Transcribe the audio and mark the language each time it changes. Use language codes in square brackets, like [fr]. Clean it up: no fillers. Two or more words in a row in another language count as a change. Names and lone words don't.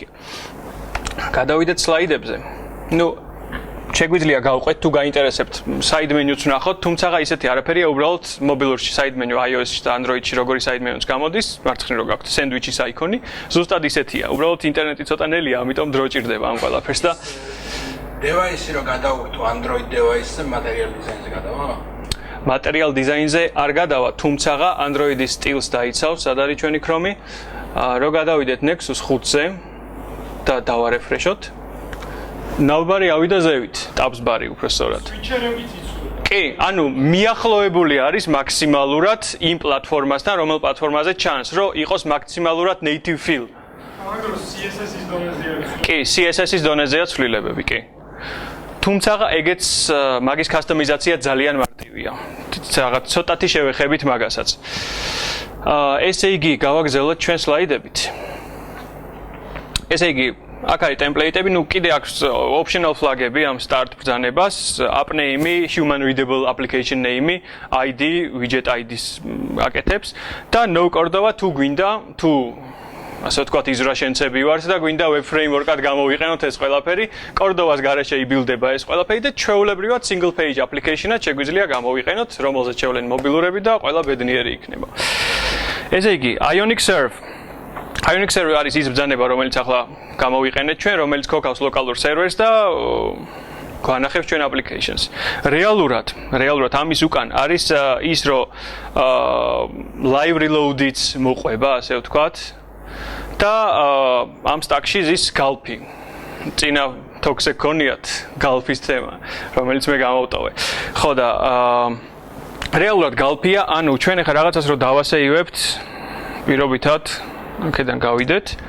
[ka] გადავიდეთ სლაიდებზე. ნუ შეგვიძლია გავყვეთ თუ გაინტერესებთ [en] side menu- [ka] ც ვნახოთ, თუმცა ისეთი არაფერია, უბრალოდ მობილურში [en] side menu [ka] iOS-ში და Android-ში როგორი [en] side menu- [ka] ც გამოდის, მარცხნივ რო გაქვთ სენდვიჩის აიკონი, ზუსტად ისეთია. უბრალოდ ინტერნეტი ცოტა ნელია, ამიტომ დრო ჭირდება ამ ყველაფერს და device-ი რო გადავუხტო Android device-ზე [en] material design- [ka] ზე გადავა? [en] material design- [ka] ზე არ გადავა, თუმცა Android-ის სტილს დაიცავს, სად არის ჩვენი Chrome-ი. რო გადავიდეთ Nexus 5-ზე და დავარეფრეშოთ. ნავბარი ავიდა ზევით, tabs ბარი უფრო სწორად. ფიჩერებიც იცვლება. კი, ანუ მიახლოებული არის მაქსიმალურად იმ პლატფორმასთან, რომელ პლატფორმაზე ჩანს, რომ იყოს მაქსიმალურად [en] native feel. [ka] მაგრამ CSS-ის დონეზე არის. კი, CSS-ის დონეზეა ცვლილებები, კი. თუმცა ეგეც მაგის კასტომიზაცია ძალიან მარტივია. რაღაც ცოტათი შევეხებით მაგასაც. ესე იგი, გავაგზავნოთ ჩვენ სლაიდებით. ესე იგი, აქ არის ტემპლეიტები, ნუ კიდე აქვს [en] optional flag- [ka] ები ამ start ბრძანებას, [en] app name, human readable application name, ID, widget ID-s [ka] აკეთებს და no Cordova თუ გვინდა, თუ ასე ვთქვათ, იზრა შენცები ვართ და გვინდა [en] web framework- [ka] ად გამოვიყენოთ ეს ყველაფერი, Cordova-ს გარეშე იბილდება ეს ყველაფერი და ჩვეულებრივად [en] single page application- [ka] ად შეგვიძლია გამოვიყენოთ, რომელზეც შევლენ მობილურები და ყველა ბედნიერი იქნება. ესე იგი, Ionic Serve Ionic Server არის ის ბრძანება, რომელიც ახლა გამოვიყენეთ ჩვენ, რომელიც Cookhouse [en] local servers [ka] და გვანახებს ჩვენ applications. რეალურად ამის უკან არის ის, რომ [en] live reload- [ka] იც მოყვება, ასე ვთქვათ. და ამ stack-ში ზის Gulp-ი. წინა talks-ზე გქონიათ Gulp-ის თემა, რომელიც მე გამოვტოვე. ხო და რეალურად Gulp-ია, ანუ ჩვენ ახლა რაღაცას რო დავასეივებთ, პირობითად აქედან გავიდეთ.